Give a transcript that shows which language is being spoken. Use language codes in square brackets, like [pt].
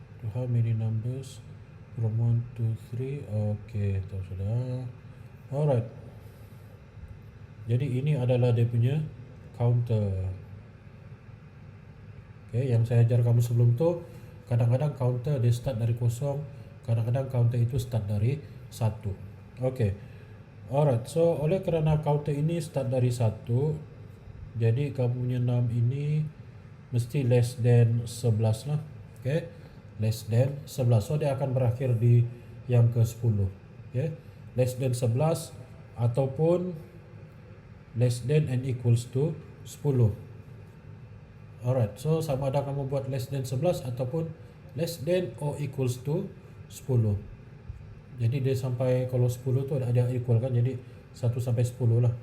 [en] How many numbers from 1 to 3? [ms] Okay, tahu sudah. Alright. Jadi ini adalah dia punya counter. Okay, yang saya ajar kamu sebelum tu, kadang-kadang counter dia start dari 0, kadang-kadang counter itu start dari 1. Okay. Alright, so oleh kerana counter ini start dari 1, Jadi kamu punya 6 ini mesti [en] less than 11 [ms] lah. Okay, [en] less than 11. [ms] So dia akan berakhir di yang ke 10. [en] Okay, less than 11 [ms] ataupun [en] less than and equals to 10. Alright, so [ms] sama ada kamu buat [en] less than 11 [ms] ataupun [en] less than or equals to 10. [ms] Jadi dia sampai kalau 10 tu ada equal kan, jadi 1 sampai 10 lah.